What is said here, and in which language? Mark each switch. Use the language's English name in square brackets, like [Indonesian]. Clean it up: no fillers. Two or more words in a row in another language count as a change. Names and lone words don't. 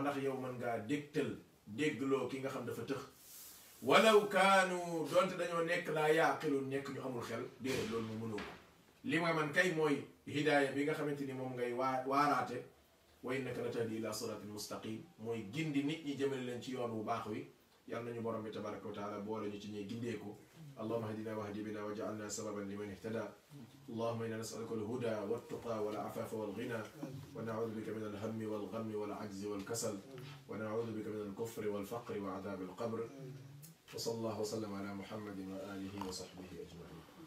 [Wolof] ndax yow mën ngaa dégtal déggloo ki nga xam dafa tëx walaw kaanu doonte dañoo nekk [Arabic] لا يعقلون [Wolof] nekk ñu amul xel déedéet loolu mu mënoo ko li ma man kay mooy hidaaya bi nga xamante ni moom ngay waaraate [Arabic] وإنك لتهدي إلى صراط مستقيم [Wolof] mooy gindi nit ñi jëmale leen ci yoon wu baax wi yàlla nañu borom bi [Arabic] تبارك وتعالى [Wolof] boole ñu ci ñuy gindeeku [Arabic] اللهم اهدنا واهد بنا واجعلنا سببا لمن اهتدى اللهم إنا نسألك الهدى والتقى والعفاف والغنى ونعوذ بك من الهم والغم والعجز والكسل ونعوذ بك من الكفر والفقر وعذاب القبر وصلى الله وسلم على محمد وآله وصحبه أجمعين.